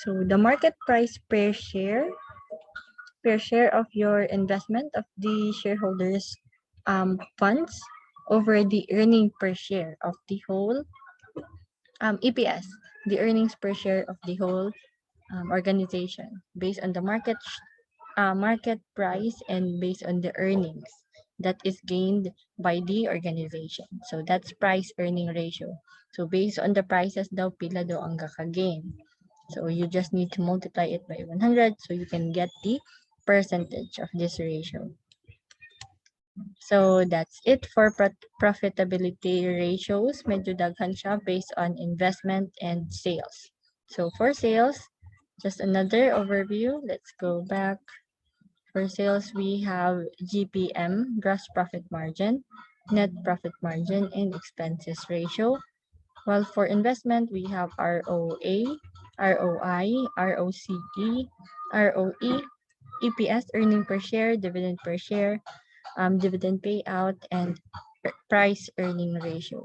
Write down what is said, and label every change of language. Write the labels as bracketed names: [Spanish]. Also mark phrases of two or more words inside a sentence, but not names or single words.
[English] So the market price per share of your investment of the shareholders funds over the earning per share of the whole EPS, the earnings per share of the whole organization based on the market price and based on the earnings that is gained by the organization. So that's price earning ratio. So based on the prices [Cebuano] daw, pila daw ang [English] gain. So you just need to multiply it by 100 so you can get the percentage of this ratio. So that's it for profitability ratios. [Cebuano] Medyo daghan siya [English] based on investment and sales. So for sales, just another overview. Let's go back. For sales, we have GPM, gross profit margin, net profit margin, and expenses ratio. While for investment, we have ROA, ROI, ROCE, ROE, EPS, earning per share, dividend per share, dividend payout, and price earning ratio.